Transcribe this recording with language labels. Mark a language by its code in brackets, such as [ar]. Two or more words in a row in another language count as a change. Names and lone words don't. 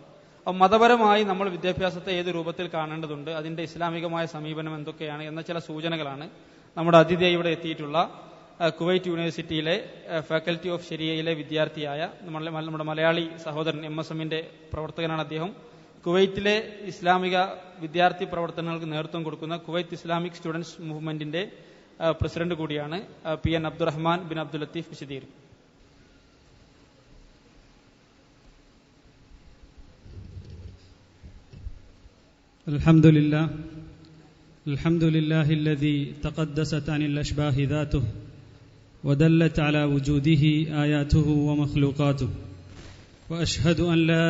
[ml] അപ്പോൾ മതപരമായി നമ്മൾ വിദ്യാഭ്യാസത്തെ ഏത് രൂപത്തിൽ കാണേണ്ടതുണ്ട്, അതിന്റെ ഇസ്ലാമികമായ സമീപനം എന്തൊക്കെയാണ് എന്ന ചില സൂചനകളാണ് നമ്മുടെ അതിഥിയായി ഇവിടെ എത്തിയിട്ടുള്ള കുവൈറ്റ് യൂണിവേഴ്സിറ്റിയിലെ ഫാക്കൽറ്റി ഓഫ് ശരിയയിലെ വിദ്യാർത്ഥിയായ നമ്മുടെ മലയാളി സഹോദരൻ MSMന്റെ പ്രവർത്തകനാണ് അദ്ദേഹം. കുവൈറ്റിലെ ഇസ്ലാമിക വിദ്യാർത്ഥി പ്രവർത്തനങ്ങൾക്ക് നേതൃത്വം കൊടുക്കുന്ന കുവൈറ്റ് ഇസ്ലാമിക് സ്റ്റുഡൻസ് മൂവ്മെന്റിന്റെ പ്രസിഡന്റ് കൂടിയാണ്. PN അബ്ദുറഹ്മാൻ ബിൻ അബ്ദുൽ ലത്തീഫ് വിശദീകരിക്കും. [ar] الحمد لله الذي تقدست عن الأشباه ذاته ودلت على وجوده آياته ومخلوقاته، وأشهد أن لا